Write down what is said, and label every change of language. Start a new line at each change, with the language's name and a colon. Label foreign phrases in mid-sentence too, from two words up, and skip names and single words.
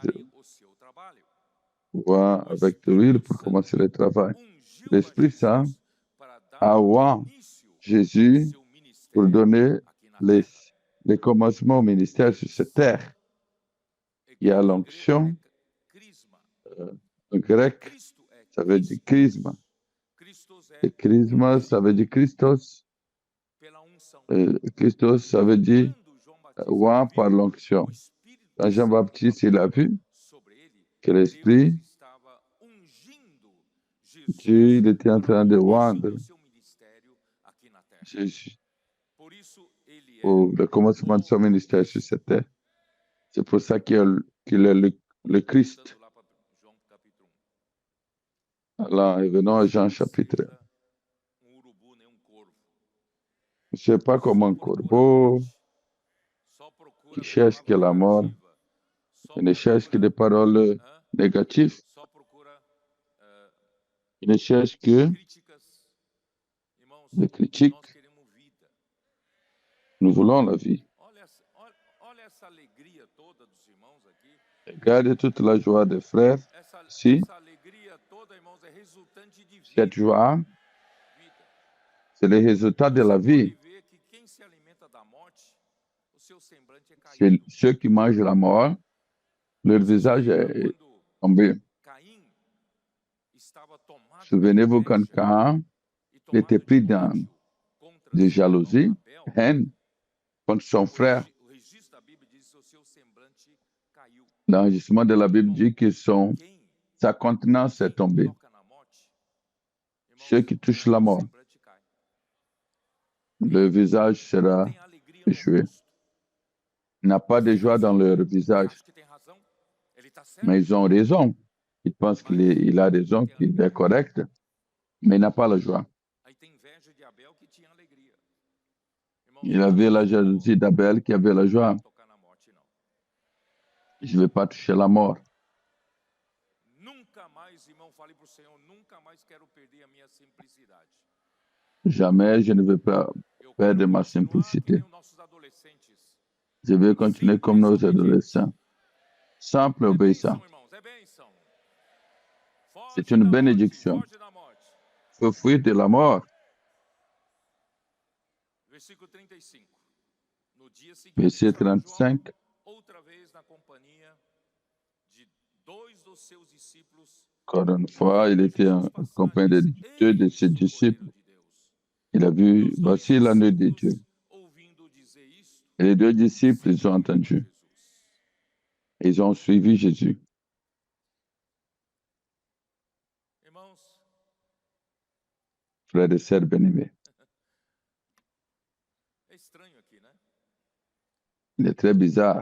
Portuguese: iniciarem o seu trabalho.
French: oints avec de l'huile pour commencer le travail.
Portuguese: Ungiu
French: L'Esprit
Portuguese: a
French: Saint
Portuguese: Jesus para dar
French: a oint
Portuguese: início
French: Jésus
Portuguese: ao seu
French: pour
Portuguese: ministério
French: donner
Portuguese: aqui na
French: les,
Portuguese: terra.
French: les commencements au ministère sur cette terre. Il y a l'onction,
Portuguese: Crisma.
French: en grec,
Portuguese: Cristo é
French: ça veut dire
Portuguese: Cristo.
French: chrisma. Christos Et
Portuguese: é
French: chrisma, ça veut dire Christos.
Portuguese: pela unção.
French: Christos, ça veut dire
Portuguese: Quando João Batista
French: oint par
Portuguese: viu
French: l'onction.
Portuguese: o Espírito
French: Quand Jean-Baptiste il a vu
Portuguese: sobre ele,
French: que l'Esprit,
Portuguese: Deus estava ungindo Jesus
French: Dieu, il était en
Portuguese: para
French: train de
Portuguese: o início
French: oindre
Portuguese: do seu ministério aqui na terra.
French: Jésus
Portuguese: Por isso ele é
French: pour le commencement de son ministère sur cette terre. C'est pour ça qu'il est le Christ.
Portuguese: voltando lá para João capítulo 1.
French: Alors, et venons à Jean chapitre 1.
Portuguese: Urubu nem corvo.
French: Je ne sais pas comme un corbeau
Portuguese: Só procura
French: qui cherche que la mort,
Portuguese: negativa. Só
French: il ne cherche que des paroles hã? négatives,
Portuguese: Só procura
French: il ne cherche que
Portuguese: críticas. Irmãos,
French: des critiques.
Portuguese: nós queremos vida.
French: Nous voulons la vie.
Portuguese: Olha essa alegria toda dos irmãos aqui.
French: Regardez toute la joie des frères. Si.
Portuguese: Essa alegria toda, irmãos, é resultante de vida.
French: Cette joie, c'est le résultat de la vie.
Portuguese: Pode ver que quem se alimenta da morte, o seu semblante é
French: C'est
Portuguese: caído.
French: ceux qui mangent la mort, leur visage est tombé.
Portuguese: Caim estava tomado
French: Souvenez-vous
Portuguese: de
French: quand
Portuguese: inveja
French: Cain
Portuguese: e tomado
French: était pris
Portuguese: de
French: dans
Portuguese: ódio contra
French: de
Portuguese: seu
French: jalousie,
Portuguese: irmão Abel.
French: haine contre son frère.
Portuguese: O registro da Bíblia diz que o seu semblante caiu.
French: L'enregistrement de la Bible dit que
Portuguese: Quem
French: sa contenance est tombée.
Portuguese: toca na morte, irmãos,
French: Ceux qui touchent la
Portuguese: o
French: mort,
Portuguese: semblante cai.
French: le visage sera
Portuguese: Tem alegria no
French: échoué.
Portuguese: rosto.
French: Il n'y a pas de joie dans leur visage.
Portuguese: Acho que tem razão. Ele está certo.
French: Mais ils ont raison. Ils pensent qu'il a raison, qu'il est correct, mais il n'a pas la joie.
Portuguese: Aí tem inveja de Abel que tinha alegria. Irmãos,
French: Il avait la jalousie d'Abel qui avait la joie.
Portuguese: não tocar na morte, não.
French: Je ne vais pas toucher la mort.
Portuguese: Nunca mais, irmão, fale para o Senhor, nunca mais quero perder a minha simplicidade.
French: Jamais je ne vais pas
Portuguese: Eu
French: perdre
Portuguese: quero
French: ma
Portuguese: continuar que
French: simplicité.
Portuguese: nem os nossos adolescentes.
French: Je vais continuer comme nos adolescents. Simple et
Portuguese: É
French: obéissant.
Portuguese: bênção, irmãos, é bênção. Foge
French: C'est une
Portuguese: da morte,
French: bénédiction.
Portuguese: foge da morte.
French: Il faut fuir de la mort.
Portuguese: Versículo 35. No dia seguinte,
French: Verset
Portuguese: estava João
French: 35.
Portuguese: outra vez na companhia de dois dos seus discípulos.
French: Encore une fois, il était en compagnie de deux de ses disciples. Il a vu, voici l'agneau de Dieu.
Portuguese: Ouvindo dizer isto,
French: Et les deux disciples, ils ont entendu.
Portuguese: Jesus.
French: Ils ont suivi Jésus.
Portuguese: Irmãos,
French: Frères et sœurs bien-aimés,
Portuguese: é estranho aqui, né?
French: il est très bizarre.